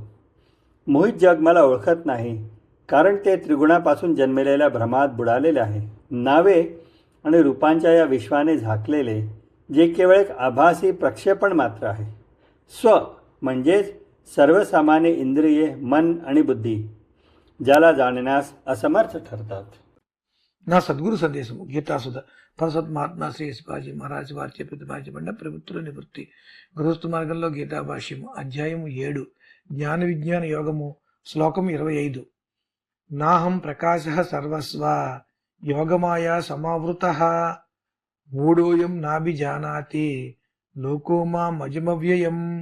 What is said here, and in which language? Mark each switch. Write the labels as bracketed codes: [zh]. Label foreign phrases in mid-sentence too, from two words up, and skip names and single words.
[mr] मोहित जग मला ओळखत नाही, कारण ते त्रिगुणापासून जन्मलेल्या भ्रमात बुडालेले आहे. नावे आणि रूपांच्या या विश्वाने झाकलेले, जे केवळ एक आभासी प्रक्षेपण मात्र आहे. स्व म्हणजेच सर्वसामान्य इंद्रिये, मन आणि बुद्धी, ज्याला जाणण्यास असमर्थ ठरतात. [te] నా సద్గురు సందేశము గీతాసుధ పరసత్ మహాత్మా శ్రీ శివాజీ మహారాజ్ వారిచే ప్రతిపాదించబడిన ప్రవృత్తుల నివృత్తి గృహస్థు మార్గంలో గీతా భాష్యము అధ్యాయము 7 జ్ఞాన విజ్ఞాన యోగము శ్లోకము 25. [sa] నాహం ప్రకాశ సర్వస్వ యోగమాయా సమావృతః మూఢోయం నాభిజానాతి లోకోమా మజమవ్యయం.